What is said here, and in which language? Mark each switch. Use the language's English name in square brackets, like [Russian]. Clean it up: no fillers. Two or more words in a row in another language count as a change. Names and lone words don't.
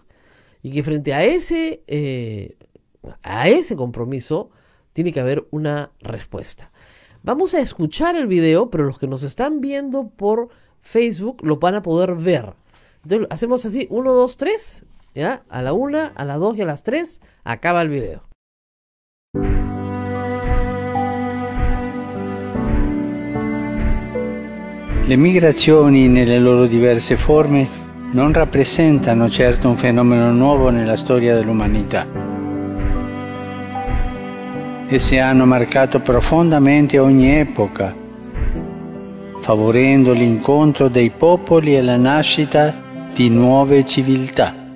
[Spanish] Y que frente a ese compromiso tiene que haber una respuesta. Vamos a escuchar el video, pero los que nos están viendo por Facebook lo van a poder ver. Entonces hacemos así, 1, 2, 3, ¿ya? A la 1, a las 2 y a las 3 acaba el video. [Italian] Le migrazioni nelle loro diverse forme non rappresentano certo un fenomeno nuovo nella storia dell'umanità. Esse hanno marcato profondamente ogni epoca, favorendo l'incontro dei popoli e la nascita di nuove civiltà.